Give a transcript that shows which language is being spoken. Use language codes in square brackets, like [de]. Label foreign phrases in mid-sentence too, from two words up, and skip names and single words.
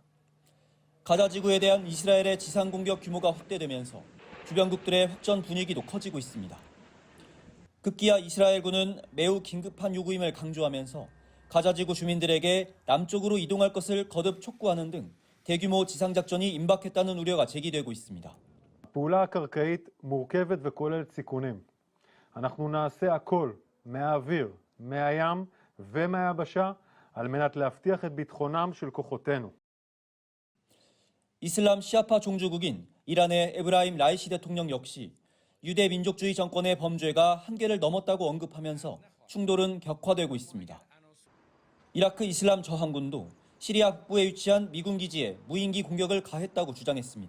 [ko] 가자 지구에 대한 이스라엘의 지상 공격 규모가 확대되면서 주변국들의 확전 분위기도 커지고 있습니다. 급기야 이스라엘군은 매우 긴급한 요구임을 강조하면서 가자 지구 주민들에게 남쪽으로 이동할 것을 거듭 촉구하는 등 대규모 지상작전이 임박했다는 우려가 제기되고 있습니다. [he] הפעולה הקרקעית מורכבת וכוללת סיכונים. אנחנו נעשה הכל מהאוויר, מהים ומהיבשה על מנת להבטיח את ביטחונם של כוחותינו. [ko] 이슬람 시아파 종주국인 이란의 에브라임 라이시 대통령 역시 유대 민족주의 정권의 범죄가 한계를 넘었다고 언급하면서 충돌은 격화되고 있습니다. 이라크 이슬람 저항군도 시리아 북부에 위치한 미군 기지에 무인기 공격을 가했다고 주장했습니다.